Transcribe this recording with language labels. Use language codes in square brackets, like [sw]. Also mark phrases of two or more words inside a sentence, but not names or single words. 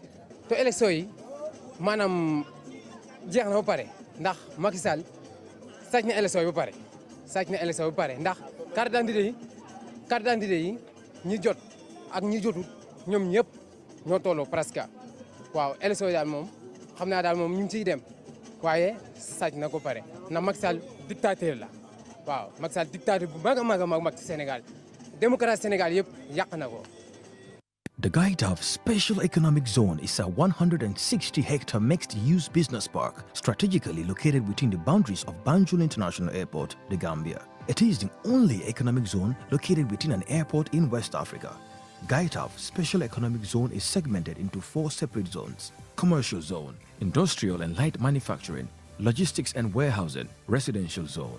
[wo] te élection yi maanaam jeex na ba pare ndax Macky Sall sàcc na élection yi ba pare ndax [fr] carte d'identité [wo] yi ñi jot ak ñi jotul ñoom ñëpp ñoo tolloo presque waaw élection yi daal moom xam naa daal moom ñu ngi ciy dem waaye sàcc na ko pare ndax Macky Sall dictateur la waaw Macky Sall dictateur bu mag a mag ci Sénégal démocratie Sénégal yëpp yàq na ko. [en] The Gaitaf Special Economic Zone is a 160-hectare mixed-use business park strategically located within the boundaries of Banjul International Airport, The Gambia. It is the only economic zone located within an airport in West Africa. Gaitaf Special Economic Zone is segmented into 4 separate zones: Commercial Zone, Industrial and Light Manufacturing, Logistics and Warehousing, Residential Zone.